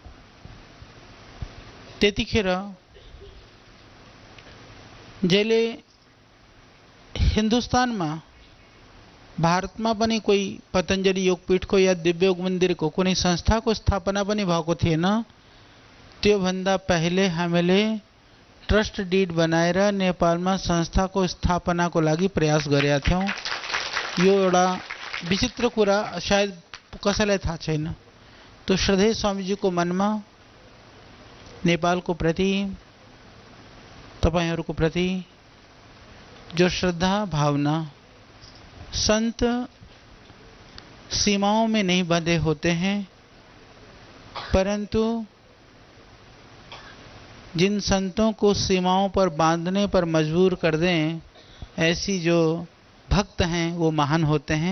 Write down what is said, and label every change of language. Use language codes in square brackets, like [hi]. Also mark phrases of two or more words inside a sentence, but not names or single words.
[ne] त्यतिखेर जहिले हिन्दुस्तानमा भारतमा पनि कोही पतञ्जलि योगपीठको या दिव्य योग मन्दिरको कुनै संस्थाको स्थापना पनि भएको थिएन, त्योभन्दा पहिले हामीले ट्रस्ट डिड बनाएर नेपालमा संस्थाको स्थापनाको लागि प्रयास गरेका थियौँ। यो एउटा विचित्र कुरा सायद कसैलाई थाहा छैन। तो श्रद्धेय स्वामीजीको मनमा नेपालको प्रति, तपाईहरुको प्रति जो श्रद्धा भावना, [hi] संत सीमाओं में नहीं बंधे होते हैं, परंतु जिन संतों को सीमाओं पर बांधने पर मजबूर कर दें, ऐसी जो भक्त हैं वो महान होते हैं।